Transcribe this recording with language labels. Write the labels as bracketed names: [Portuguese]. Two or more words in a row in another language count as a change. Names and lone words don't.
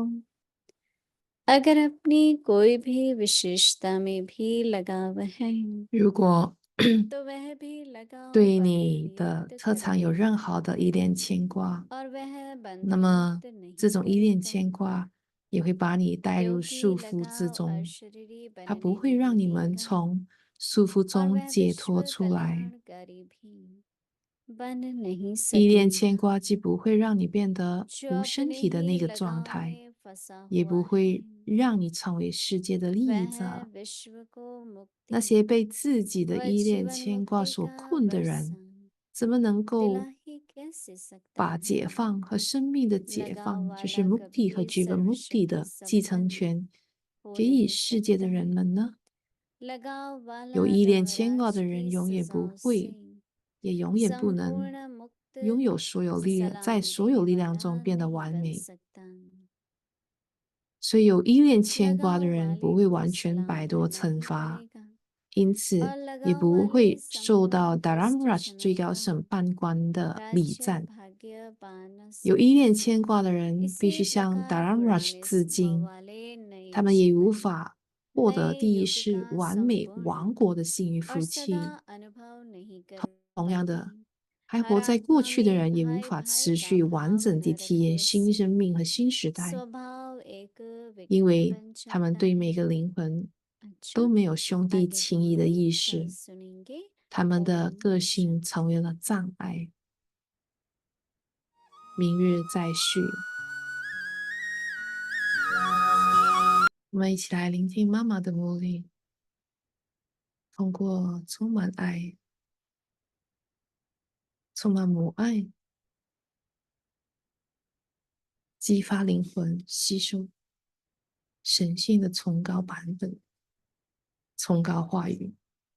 [Hindi] अगर अपनी कोई भी विशेषता में भी लगाव है, [Chinese] 如果 [Hindi] तो वह भी लगाव [Chinese] 对 [Hindi] बंधन [Chinese] 你的 [Hindi] युक्त [Chinese] 特长有 [Hindi] करेगा [Chinese] 任何的依恋、牵挂， [Hindi] और वह [Chinese] 那 [Hindi] बंधन [Chinese] 么 [Hindi] युक्त [Chinese] 这 [Hindi] नहीं [Chinese] 种依恋、 [Hindi] करेगा, [Chinese] 牵挂也会把你带入 [Hindi] क्योंकि [Chinese] 束缚之 [Hindi] लगाव [Chinese] 中， [Hindi] अशरीरी [Chinese] 它不 [Hindi] बनने [Chinese] 会 [Hindi] नहीं [Chinese] 让你们 [Hindi] देगा [Chinese] 从束缚 [Hindi] और [Chinese] 中 [Hindi] वह [Chinese] 解 [Hindi] विश्व [Chinese] 脱出来。 [Hindi] कल्याणकारी भी बन नहीं [Chinese] 依恋、牵 [Hindi] सकेगा। [Chinese] 挂既不会让你变得 [Hindi] जो [Chinese] 无身 [Hindi] अपने [Chinese] 体的 [Hindi] ही [Chinese] 那个状 [Hindi] लगाव [Chinese] 态， [Hindi] में फंसा [Chinese] 也不 [Hindi] हुआ [Chinese] 会 [Hindi] है, [Chinese] 让你成为世界的利益 [Hindi] वह [Chinese] 者。 [Hindi] विश्व को [Chinese] 那 [Hindi] मुक्ति [Chinese] 些被自己的 [Hindi] व [Chinese] 依恋、 [Hindi] जीवन [Chinese] 牵挂 [Hindi] मुक्ति [Chinese] 所 [Hindi] का [Chinese] 困的人， [Hindi] वरदान [Chinese] 怎么能 [Hindi] दिला [Chinese] 够 [Hindi] ही कैसे सकता [Chinese] 把 [Hindi] है? [Chinese] 解放和生命的解 [Hindi] लगाव [Chinese] 放，就是 [Hindi] वाला [Chinese] Mukti 和 [Hindi] कभी जीवन मुक्ति सर्वशक्ति [Chinese] 的继承 [Hindi] संपन्न [Chinese] 权 [Hindi] हो [Chinese] 给予 [Hindi] नहीं [Chinese] 世界的 [Hindi] सकता। [Chinese] 人们呢？ [Hindi] लगाव वाला [Chinese] 有依恋、牵挂 [Hindi] धर्मराज [Chinese] 的人 [Hindi] की [Chinese] 永远不 [Hindi] सजाओं [Chinese] 会， [Hindi] से [Chinese] 也永远不能 [Hindi] संपूर्ण मुक्त [Chinese] 拥有所有力量，在 [Hindi] सलाम [Chinese] 所有 [Hindi] देने [Chinese] 力量 [Hindi] वाला [Chinese] 中变得 [Hindi] नहीं [Chinese] 完 [Hindi] बन [Chinese] 美。 [Hindi] सकता। [Chinese] 所以有依恋、牵挂的 [Hindi] लगाव [Chinese] 人不 [Hindi] वाले [Chinese] 会 [Hindi] को [Chinese] 完全 [Hindi] सलाम [Chinese] 摆脱 [Hindi] करना [Chinese] 惩 [Hindi] ही [Chinese] 罚， [Hindi] पड़ेगा [Chinese] 因此 [Hindi] और [Chinese] 也 [Hindi] लगाव [Chinese] 不 [Hindi] वाले [Chinese] 会受 [Hindi] संपूर्ण [Chinese] 到 Dharamraj [Hindi] पुष्ट [Chinese] 最高 [Hindi] क्षमता [Chinese] 审判官的礼 [Hindi] राज्य [Chinese] 赞。 [Hindi] भाग्यवान [Chinese] 有依恋、 [Hindi] समझेगा। [Chinese] 牵挂的人必 [Hindi] इसी [Chinese] 须向 [Hindi] प्रकार [Chinese] Dharamraj [Hindi] पुराने [Chinese] 致 [Hindi] स्वभाव [Chinese] 敬， [Hindi] वाले नए [Chinese] 他们也无 [Hindi] जीवन [Chinese] 法获得 [Hindi] नए [Chinese] 第一 [Hindi] युग [Chinese] 世 [Hindi] का [Chinese] 完美 [Hindi] संपूर्ण [Chinese] 王国的幸运 [Hindi] और [Chinese] 福 [Hindi] सदा [Chinese] 气。 [Hindi] अनुभव नहीं कर [Chinese] 同样的， [Hindi] पाते। [Chinese] 还 [Hindi] हर [Chinese] 活在过 [Hindi] आत्मा [Chinese] 去的 [Hindi] में [Chinese] 人也无 [Hindi] भाई [Chinese] 法 [Hindi] भाई [Chinese] 持 [Hindi] का [Chinese] 续完 [Hindi] भाव [Chinese] 整地 [Hindi] न [Chinese] 体验 [Hindi] रखने [Chinese] 新 [Hindi] से [Chinese] 生命和新时代， [Hindi] स्वभाव एक [Chinese] 因 [Hindi] विघ्न [Chinese] 为 [Hindi] बन [Chinese] 他们 [Hindi] जाता [Chinese] 对 [Hindi] है। [Chinese] 每个灵魂 [Hindi] अच्छा, [Chinese] 都没有兄弟 [Hindi] आगे [Chinese] 情 [Hindi] हम [Chinese] 谊的 [Hindi] लोग [Chinese] 意 [Hindi] कल [Chinese] 识， [Hindi] सुनेंगे। [Chinese] 他们的 [Hindi] ओम [Chinese] 个性成为了障碍。明日再续，我们一起来聆听妈妈的魔力，通过充满爱、充满母爱，激发灵魂吸收神性的崇高版本、崇高话语。